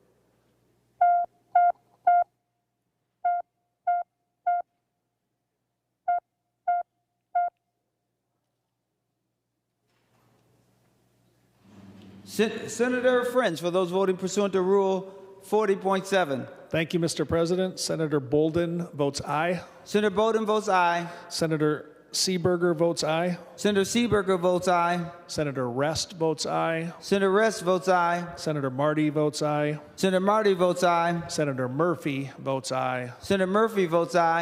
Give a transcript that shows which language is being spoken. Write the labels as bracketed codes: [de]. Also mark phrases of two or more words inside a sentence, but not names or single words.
[en] Senator French, for those voting pursuant to Rule 40.7. Thank you, Mr. President. Senator Bolden votes aye. Senator Bolden votes aye. Senator Seeberger votes aye. Senator Seeberger votes aye. Senator Rest votes aye. Senator Rest votes aye. Senator Marty votes aye. Senator Marty votes aye. Senator Murphy votes aye. Senator Murphy votes aye.